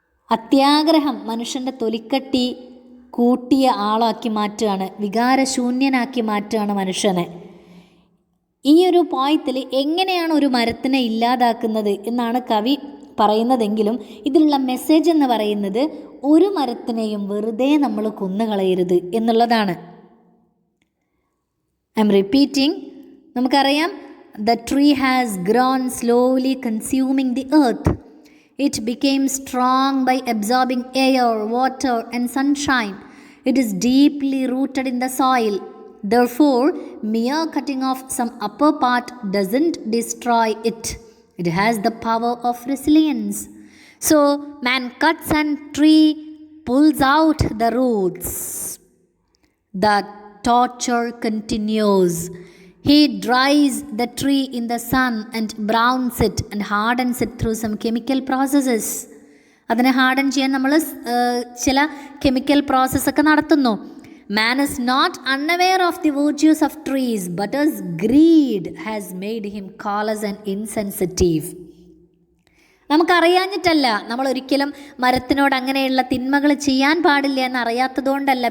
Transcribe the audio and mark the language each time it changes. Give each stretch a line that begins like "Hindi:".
Malayalam: അത്യാഗ്രഹം മനുഷ്യൻ്റെ തൊലിക്കട്ടി കൂട്ടിയ ആളാക്കി മാറ്റുകയാണ്, വികാരശൂന്യനാക്കി മാറ്റുകയാണ് മനുഷ്യനെ. ഈ ഒരു പോയത്തിൽ എങ്ങനെയാണ് ഒരു മരത്തിനെ ഇല്ലാതാക്കുന്നത് എന്നാണ് കവി പറയുന്നതെങ്കിലും ഇതിലുള്ള മെസ്സേജ് എന്ന് പറയുന്നത് ഒരു മരത്തിനെയും വെറുതെ നമ്മൾ കൊന്നുകളയരുത് എന്നുള്ളതാണ്.
English: I am repeating.
Malayalam: നമുക്കറിയാം,
English: the tree has grown slowly consuming the earth. It became strong by absorbing air, water and sunshine. It is deeply rooted in the soil. Therefore, mere cutting off some upper part doesn't destroy it. It has the power of resilience. So, man cuts and tree pulls out the roots. The torture continues. He dries the tree in the sun and browns it and hardens it through some chemical processes.
Malayalam: അതിനെ harden ചെയ്യാൻ നമ്മൾ ചില chemical പ്രോസസ്സൊക്കെ നടത്തുന്നു.
English: Man is not unaware of the virtues of trees, but his greed has made him callous and insensitive.
Malayalam: നമുക്കറിയാഞ്ഞിട്ടല്ല, നമ്മൾ ഒരിക്കലും മരത്തിനോട് അങ്ങനെയുള്ള തിന്മകൾ ചെയ്യാൻ പാടില്ല എന്ന് അറിയാത്തതുകൊണ്ടല്ല.